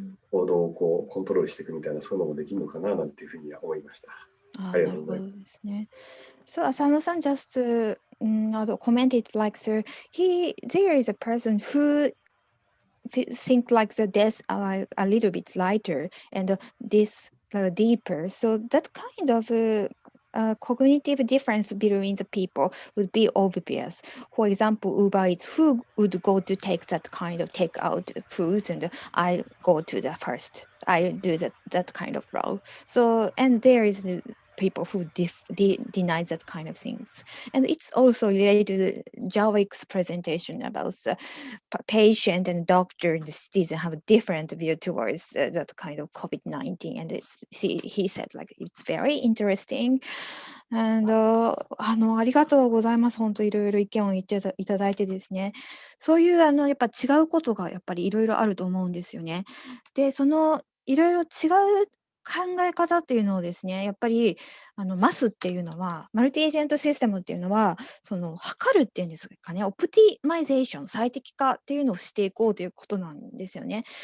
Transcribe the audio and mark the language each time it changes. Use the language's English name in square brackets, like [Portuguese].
[Japanese] 行動をこうコントロールしていくみたいな、そういうのもできるのかななんていうふうには思いました。ありがとうございます。 [English] So Asano-san just commented like there is a person who think like the death are a little bit lighter and this deeper. So that kind of cognitive difference between the people would be obvious. For example, Uber Eats, who would go to take that kind of take out foods, and I go to the first. I do that kind of role. So, and there is people who deny that kind of things. And it's also related to Javik's presentation about the patient and doctor and citizen have a different view towards that kind of COVID-19. And he said like, it's very interesting. [Japanese] And ありがとうございます。本当いろいろ意見を言っていただいてですね。そういうやっぱ違うことがやっぱりいろいろあると思うんですよね。で、そのいろいろ違う考え方っていうのをですね、やっぱりマスっていうのは、マルティエージェントシステムっていうのは、測るっていうんですかね、オプティマイゼーション、最適化っていうのをしていこうということなんですよね。